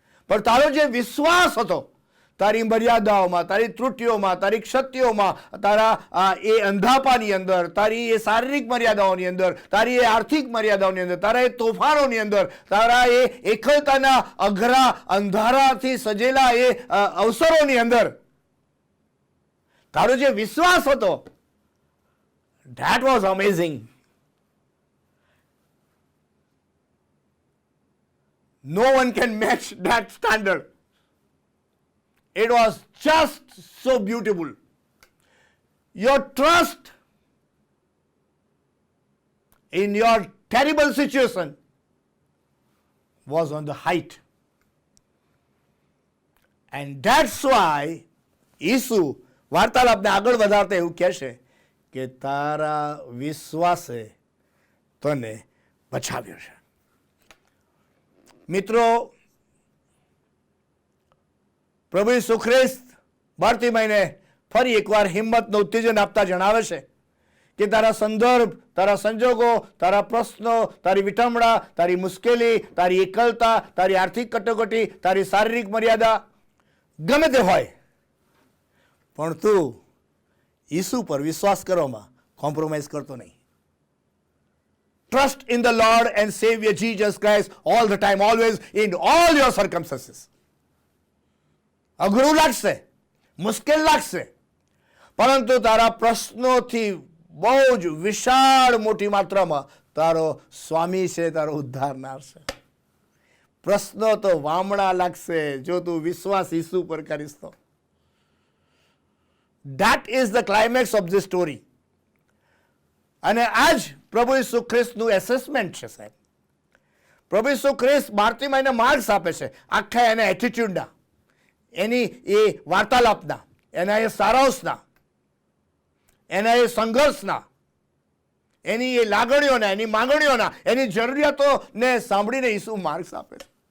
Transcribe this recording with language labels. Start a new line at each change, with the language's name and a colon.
Gujarati: પણ તારો જે વિશ્વાસ હતો, તારી મર્યાદાઓમાં, તારી ત્રુટિઓમાં, તારી ક્ષતિઓમાં, તારા એ અંધાપાની અંદર, તારી એ શારીરિક મર્યાદાઓની અંદર, તારી એ આર્થિક મર્યાદાઓની અંદર, તારા એ તોફાનોની અંદર, તારા એ એકલતાના અઘરા અંધારાથી સજેલા એ અવસરોની અંદર તારો જે વિશ્વાસ હતો,
English: that was amazing. No one can match that standard. It was just so beautiful. Your trust in your terrible situation was on the height. And that's why
Gujarati: ઈસુ વાર્તાલાપને આગળ વધારતા એવું કહેશે કે તારા વિશ્વાસે તને બચાવ્યો છે. મિત્રો, પ્રભુ ઈસુ ખ્રિસ્ત બાર્તિમાઈને ફરી એકવાર હિંમતનું ઉત્તેજન આપતા જણાવે છે કે તારા સંદર્ભ, તારા સંજોગો, તારા પ્રશ્નો, તારી વિટંબણા, તારી મુશ્કેલી, તારી એકલતા, તારી આર્થિક કટોકટી, તારી શારીરિક મર્યાદા ગમે તે હોય, પણ તું ઈસુ પર વિશ્વાસ કરવામાં કોમ્પ્રોમાઇઝ કરતો નહીં.
English: Trust in the Lord and Savior Jesus Christ all the time, always, in all your circumstances.
Gujarati: અઘરું લાગશે, મુશ્કેલ લાગશે, પરંતુ તારા પ્રશ્નોથી બહુ જ વિશાળ મોટી માત્રામાં તારો સ્વામી છે, તારો ઉદ્ધારનાર છે. પ્રશ્નો તો વામણા લાગશે જો તું વિશ્વાસ ઈસુ પર કરીશ તો.
English: That is the climax of this story.
Gujarati: અને આજ પ્રભુ ઈસુ ખ્રિસ્તનું એસેસમેન્ટ છે સાહેબ. પ્રભુ ઈસુ ખ્રિસ્ત બાર્તિમાઈને માર્ક્સ આપે છે આખા એના એટીટ્યુડના, એની એ વાર્તાલાપના, એના એ સારાંશના, એના એ સંઘર્ષના, એની એ લાગણીઓના, એની માંગણીઓના, એની જરૂરિયાતોને સાંભળીને ઈસુ માર્ક્સ આપે છે